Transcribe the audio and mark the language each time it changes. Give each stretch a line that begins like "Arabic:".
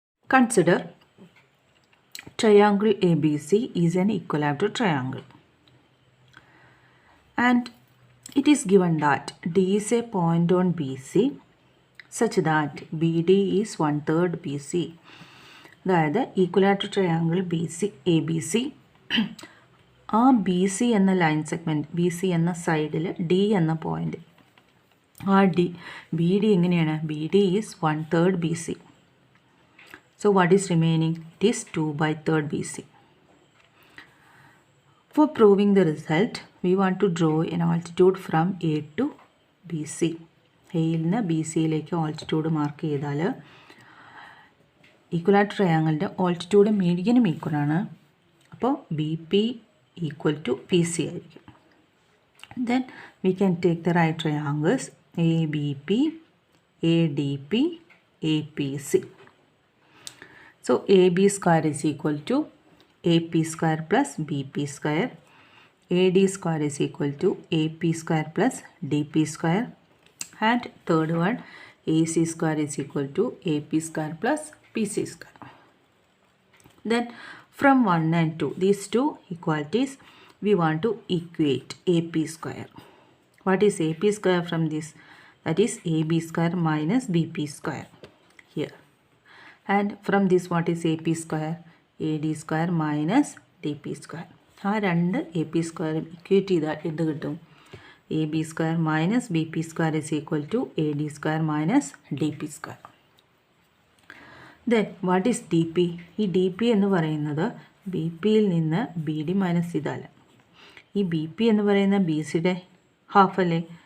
English: Consider triangle ABC is an equilateral triangle. And it is given that D is a point on BC such that BD is 1/3 BC.
Malayalam: അതായത് equilateral triangle A B C ആ B C എന്ന line segment B C എന്ന സൈഡിൽ D എന്ന point ആ B D എങ്ങനെയാണ് B D is 1/3 B C.
English: So what is remaining it is 2/3 B C. For proving the result, we want to draw an altitude from A to BC.
Malayalam: എയിൽ നിന്ന് B സിയിലേക്ക് altitude mark ചെയ്താൽ equilateral ട്രയാങ്കിളിൻ്റെ altitude മീഡിയനും ഈക്വലാണ്. അപ്പോൾ B P equal to P C ആയിരിക്കും.
English: Then we can take the right triangles A B P, A D P, A P C. So A B square is equal to AP square plus BP square. AD square is equal to AP square plus DP square. And third one, AC square is equal to AP square plus PC square. Then from 1 and 2, these two equalities, we want to equate AP square. What is AP square from this? That is AB square minus BP square here. And from this, what is AP square? AD square minus DP square.
Malayalam: ആ രണ്ട് A P സ്ക്വയറും equate ചെയ്താൽ എന്ത് കിട്ടും? A B square minus B P square is equal to A D square minus D P square.
English: Then what is D P?
Malayalam: ഈ D P എന്ന് പറയുന്നത് B പിയിൽ നിന്ന് ബി ഡി മൈനസ് ചെയ്താൽ ഈ ബി പി എന്ന് പറയുന്ന ബി സിയുടെ ഹാഫ് അല്ലേ.